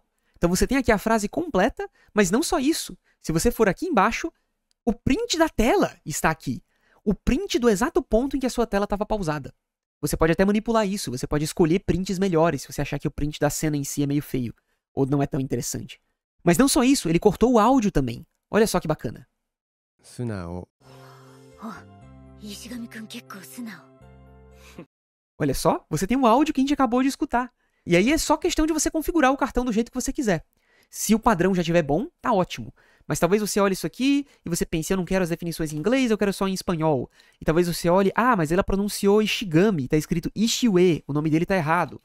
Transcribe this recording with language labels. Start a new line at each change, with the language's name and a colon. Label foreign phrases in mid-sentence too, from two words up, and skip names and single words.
Portuguese: Então você tem aqui a frase completa, mas não só isso. Se você for aqui embaixo, o print da tela está aqui. O print do exato ponto em que a sua tela estava pausada. Você pode até manipular isso, você pode escolher prints melhores se você achar que o print da cena em si é meio feio, ou não é tão interessante. Mas não só isso, ele cortou o áudio também. Olha só que bacana. Sunao.
Japanese: 石上くん結構素直。
Portuguese: Olha só, você tem um áudio que a gente acabou de escutar. E aí é só questão de você configurar o cartão do jeito que você quiser. Se o padrão já estiver bom, tá ótimo. Mas talvez você olhe isso aqui e você pense, eu não quero as definições em inglês, eu quero só em espanhol. E talvez você olhe, mas ela pronunciou Ishigami, tá escrito Ishiue, o nome dele tá errado.